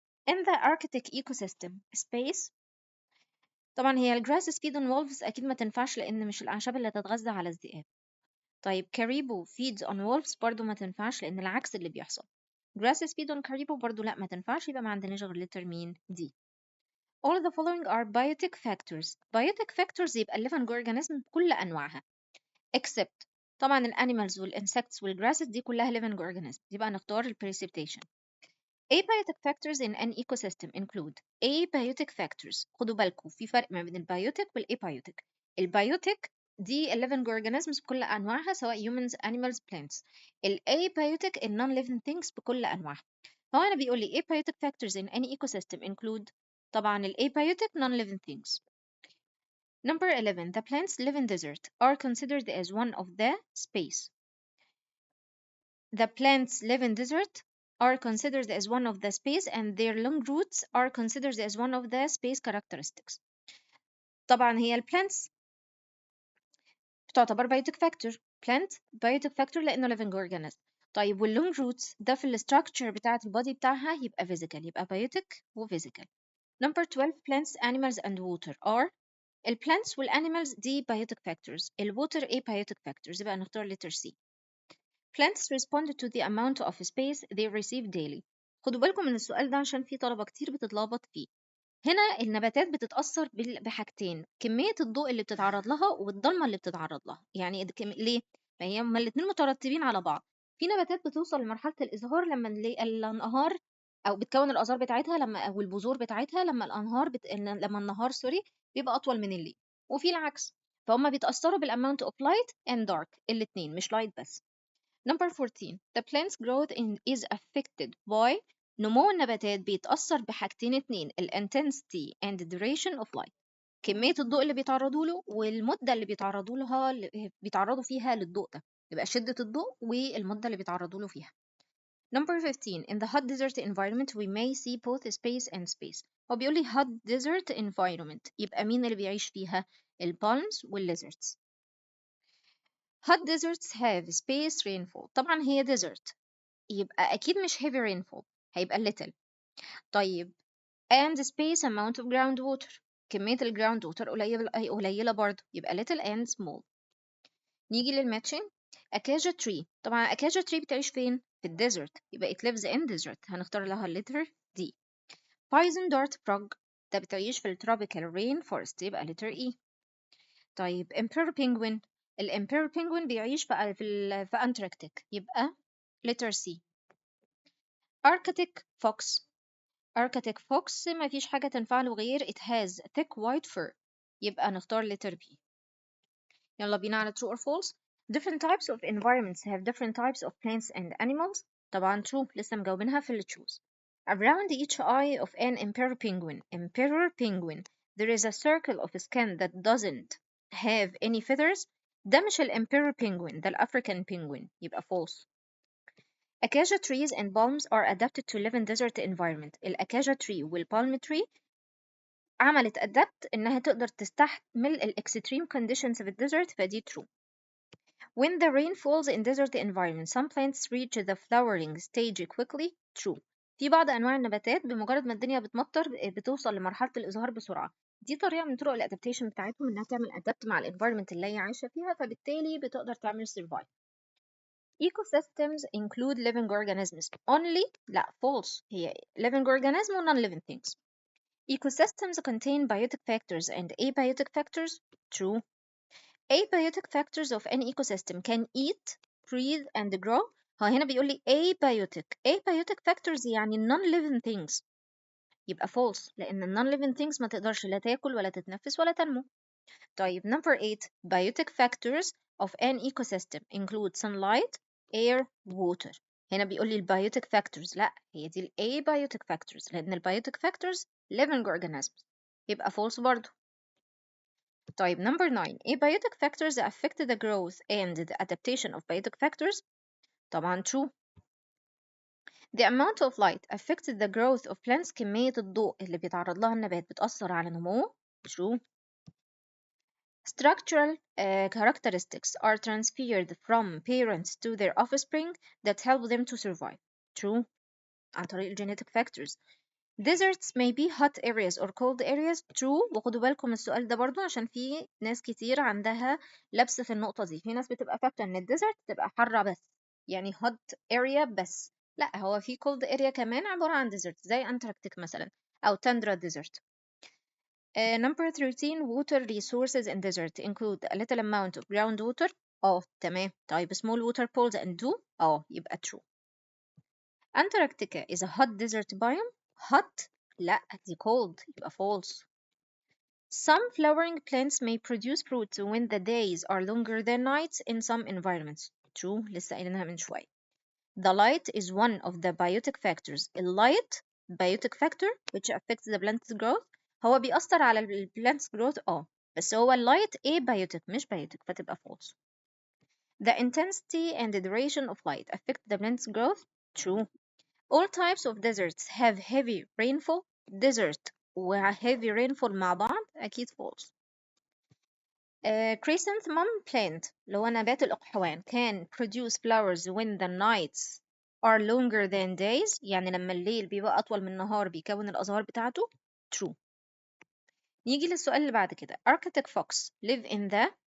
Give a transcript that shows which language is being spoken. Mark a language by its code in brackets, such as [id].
[en] In the Arctic ecosystem space، [ar] طبعا هي الجراس [en] feed on wolves [ar] أكيد ما تنفعش لأن مش الأعشاب اللي تتغذى على الذئاب. طيب [en] caribou feeds on wolves [ar] برضو ما تنفعش لأن العكس اللي بيحصل. [en] grasses feed on caribou [ar] برضو لا ما تنفعش، يبقى ما عندناش غير letter مين دي. [en] All the following are biotic factors. Biotic factors [ar] يبقى [en] living organism [ar] بكل أنواعها except طبعا الانيمالز والإنسكتس والجراسز دي كلها living organism، يبقى نختار precipitation. [en] Abiotic factors in an ecosystem include abiotic factors. [ar] خدوا بالكم في فرق ما بين البيوتيك والابيوتيك. البيوتيك دي [en] living organisms [ar] بكل أنواعها سواء humans, animals, plants. الابيوتيك [en] non-living things [ar] بكل أنواعها. فهو أنا بيقول لي [en] abiotic factors in any ecosystem include طبعا الابيوتيك non-living things. Number 11. The plants live in desert are considered as one of the space. The plants live in desert are considered as one of the space and their long roots are considered as one of the space characteristics. [ar] طبعا هي البلانتس بتعتبر biotic factor. [en] plant biotic factor لأنه living organism. [ar] طيب واللونج roots ده في الستراكشر بتاعة البودي بتاعها يبقى physical، يبقى [en] biotic و physical. Number 12. Plants, animals and water are. الplants والanimals دي biotic factors، الwater abiotic factors، [ar] يبقى نختار [en] letter C. Plants respond to the amount of space they receive daily. [ar] خدوا بالكم من السؤال ده عشان في طلبة كتير بتتلخبط فيه. هنا النباتات بتتأثر بحاجتين، كمية الضوء اللي بتتعرض لها والضلمة اللي بتتعرض لها. يعني ليه؟ ما هي هما الاتنين مترتبين على بعض. في نباتات بتوصل لمرحلة الإزهار لما الأنهار أو بتكون الآثار بتاعتها أو البذور بتاعتها لما لما النهار بيبقى أطول من الليل، وفي العكس. فهم بيتأثروا [en] بالamount of light and dark، الاتنين مش light بس. Number 14. The plant's growth is affected by. [ar] نمو النباتات بيتأثر بحاجتين اتنين، ال [en] intensity and duration of light. [ar] كمية الضوء اللي بيتعرضوا له والمدة اللي بيتعرضوا فيها للضوء ده، يبقى شدة الضوء والمدة اللي بيتعرضوا له فيها. [en] Number 15. In the hot desert environment we may see both space and space. [ar] هو بيقول لي [en] hot desert environment، [ar] يبقى مين اللي بيعيش فيها؟ البالمز والليزردز. [en] Hot deserts have space rainfall. [ar] طبعا هي desert يبقى أكيد مش [en] heavy rainfall، [ar] هيبقى little. طيب [en] and space amount of groundwater، [ar] كمية الجراوند ووتر قليلة برضه، يبقى little and small. نيجي للماتشنج. أكاجا tree، طبعا أكاجا tree بتعيش فين؟ في الديزرت، يبقى [en] it lives in desert، [ar] هنختار لها letter D. [en] Poison dart frog [ar] ده بتعيش في التروبيكال [en] rain forest، يبقى letter E. طيب emperor penguin. [ar] الامبيرور penguin بيعيش في أنتاركتيك، يبقى letter C. [en] Arctic fox. Arctic fox [ar] ما فيش حاجة تنفع له غير [en] it has thick white fur، يبقى نختار letter B. [ar] يلا بينا على [en] true or false. Different types of environments have different types of plants and animals. [ar] طبعا true، لسه مجاوبينها في اللي choose. [en] Around each eye of an emperor penguin, there is a circle of skin that doesn't have any feathers. [ar] ده مش [en] emperor penguin، ده African penguin، يبقى false. Acacia trees and palms are adapted to live in desert environment. [ar] الأكاجا tree والبالم tree عملت adapt إنها تقدر تستحمل [en] extreme conditions [ar] في الديزرت، فدي true. [en] When the rain falls in desert environment, some plants reach the flowering stage quickly. True. [ar] في بعض أنواع النباتات بمجرد ما الدنيا بتمطر بتوصل لمرحلة الإزهار بسرعة. دي طريقة من طرق الادابتيشن بتاعتهم إنها تعمل adapt مع الانفايرمنت اللي هي عايشة فيها، فبالتالي بتقدر تعمل survive. [en] Ecosystems include living organisms. Only [ar] لا [en] false، هي living organism و non-living things. Ecosystems contain biotic factors and abiotic factors. True. Abiotic factors of any ecosystem can eat, breathe, and grow. [ar] هو هنا بيقول لي [en] abiotic factors [ar] يعني [en] non-living things، [ar] يبقى false لأن non-living things ما تقدرش لا تاكل ولا تتنفس ولا تنمو. [en] طيب number 8. Biotic factors of an ecosystem include sunlight, air, water. [ar] هنا بيقول لي [en] biotic factors، [ar] لا هي دي [en] abiotic factors لأن biotic factors living organisms، يبقى false برضو. طيب number 9. Abiotic factors affect the growth and the adaptation of biotic factors. [ar] طبعا [en] true. The amount of light affects the growth of plants. [ar] كمية الضوء اللي بيتعرض لها النبات بتأثر على نموه. [en] True. Structural characteristics are transferred from parents to their offspring that help them to survive. True. [ar] عن طريق genetic factors. [en] Deserts may be hot areas or cold areas. True. [ar] وخدوا بالكم السؤال ده برضو عشان في ناس كتير عندها لبس في النقطة دي. في ناس بتبقى فاكرة ان الديزرت تبقى حارة بس، يعني [en] hot area [ar] بس. لا، هو في cold area كمان عبارة عن desert زي أنتاركتيك مثلا أو [en] tundra desert. Number 13. Water resources in desert include a little amount of groundwater. [ar] تمام. طيب [en] small water pools and dew. يبقى true. Antarctica is a hot desert biome. Hot [ar] لا دي [en] cold، يبقى false. Some flowering plants may produce fruit when the days are longer than nights in some environments. True. [ar] لسه قايلينها من شوية. [en] The light is one of the biotic factors. [ar] الlight [en] biotic factor which affects the plant's growth. [ar] هو بيأثر على [en] plant's growth [ar] بس هو الlight abiotic مش biotic، فتبقى false. [en] The intensity and the duration of light affect the plant's growth. True. All types of deserts have heavy rainfall. Desert و heavy rainfall مع بعض أكيد false. Chrysanthemum plant [ar] اللي هو نبات الأقحوان [en] can produce flowers when the nights are longer than days، [ar] يعني لما الليل بيبقى أطول من النهار بيكون الأزهار بتاعته. [en] True. [ar] نيجي للسؤال اللي بعد كده. [en] Arctic fox live in the.